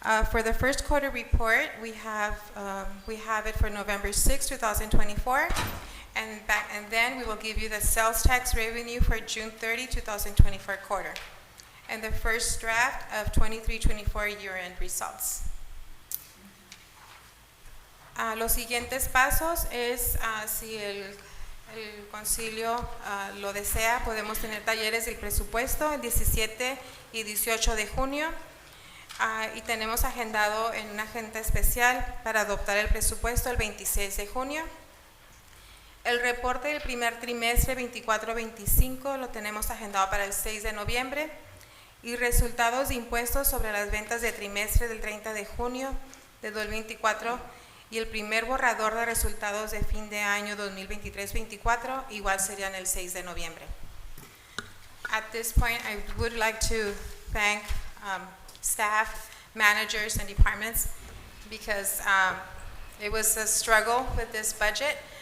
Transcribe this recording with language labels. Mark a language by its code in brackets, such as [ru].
[en] For the first quarter report, we have it for November 6, 2024, and then we will give you the sales tax revenue for June 30, 2024 quarter, and the first draft of 23-24 year-end results. [es] Los siguientes pasos es si el concilio lo desea, podemos tener talleres del presupuesto el 17 y 18 de junio. Y tenemos agendado en una agenda especial para adoptar el presupuesto el 26 de junio. El reporte del primer trimestre 24-25 lo tenemos agendado para el 6 de noviembre. Y resultados de impuestos sobre las ventas de trimestre del 30 de junio de 2024 y el primer borrador de resultados de fin de año 2023-24 igual serían el 6 de noviembre. [en] At this point, I would like to thank staff, managers, and departments because it was a struggle with this budget.